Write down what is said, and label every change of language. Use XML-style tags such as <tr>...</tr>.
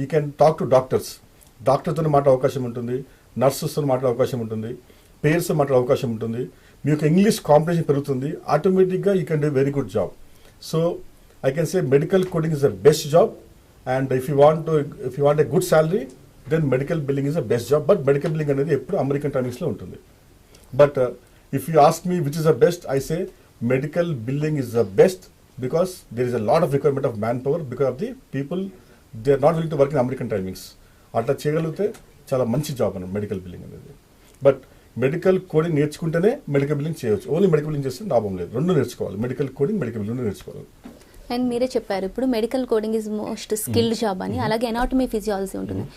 <en>you can talk to doctors,</en> <te>డాక్టర్తో మాట్లాడే అవకాశం ఉంటుంది, నర్సెస్తో మాట్లాడే అవకాశం ఉంటుంది, పేయర్స్తో మాట్లాడే అవకాశం ఉంటుంది. మీ యొక్క ఇంగ్లీష్ కాంపిటీషన్ పెరుగుతుంది,</te> <en>ఆటోమేటిక్గా you can do very good job. So I can say medical coding is the best job. And if you want a good salary, then medical billing is the best job.</en> <te>But medical billing అనేది ఎప్పుడు American టైమింగ్స్లో ఉంటుంది.</te> <en>But if you ask me which is the best, I say medical billing is the best because there is a lot of requirement of manpower because of the people, they are not willing to work in American timings.</en> <te>అట్లా చేయగలిగితే చాలా మంచి job అన్నమాట medical billing అనేది. But medical coding నేర్చుకుంటేనే medical billing చేయవచ్చు, only medical billing చేస్తే లాభం లేదు. రెండు నేర్చుకోవాలి, మెడికల్ కోడింగ్ మెడికల్ బిల్లింగ్ నేర్చుకోవాలి. అండ్ మీరే చెప్పారు ఇప్పుడు</te> <en>medical coding is most skilled job</en> <te>అని, అలాగే ఎనాటమీ ఫిజియాలజీ ఉంటుంది.</te>